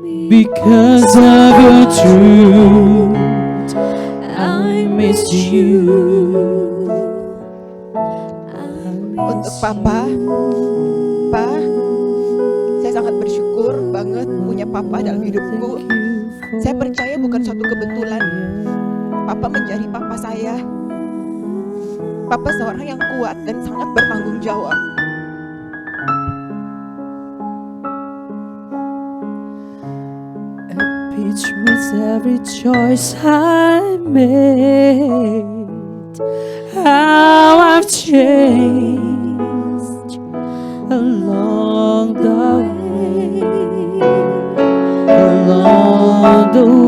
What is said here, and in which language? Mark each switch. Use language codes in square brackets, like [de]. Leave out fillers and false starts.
[en] Because of your truth, I miss you. [id] Untuk Papa, saya sangat bersyukur banget punya Papa dalam hidupku. Saya percaya bukan suatu kebetulan Papa menjadi Papa saya. Papa seorang yang kuat dan sangat bertanggung jawab. [en] At peace with every choice I made. How I've changed along the way, along the way.